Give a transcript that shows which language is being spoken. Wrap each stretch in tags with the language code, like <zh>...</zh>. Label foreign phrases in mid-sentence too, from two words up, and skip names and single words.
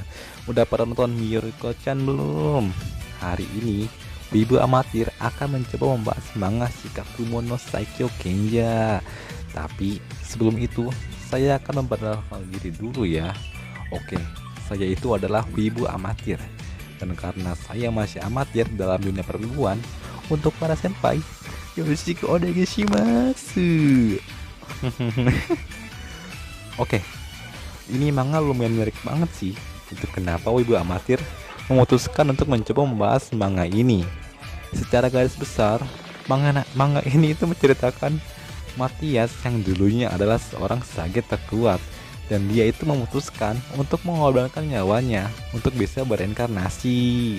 <id>Udah pada nonton Miyuriko-chan belum? Hari ini Wibu Amatir akan mencoba membahas manga Shikakumo no Saikyo Genja. Tapi sebelum itu saya akan memperkenalkan diri dulu ya. Oke, saya itu adalah Wibu Amatir. Dan karena saya masih amatir dalam dunia perempuan, untuk para senpai,</id> <ja>よろしくお願いします.</ja> <id>Oke, ini manga lumayan menarik banget sih. Itu kenapa Wibu Amatir memutuskan untuk mencoba membahas manga ini. Secara garis besar, manga ini itu menceritakan Matias yang dulunya adalah seorang sage terkuat, dan dia itu memutuskan untuk mengorbankan nyawanya untuk bisa bereinkarnasi.</id>